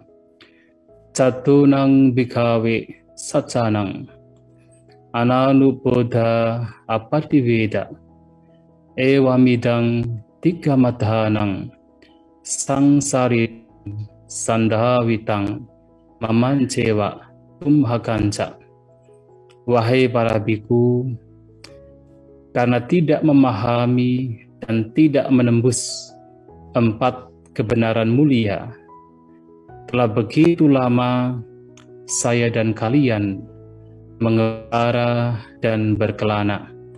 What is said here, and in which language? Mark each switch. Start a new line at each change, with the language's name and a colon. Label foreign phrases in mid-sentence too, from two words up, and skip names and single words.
Pali: Catunang bhikkhave saccanang ananubbodha apattiveda ewamidang tigamadhanang sangsari sandhavitang mamancewa tumhakanca.
Indonesian: Wahai para biku, karena tidak memahami dan tidak menembus 4 kebenaran mulia, telah begitu lama saya dan kalian mengembara dan berkelana.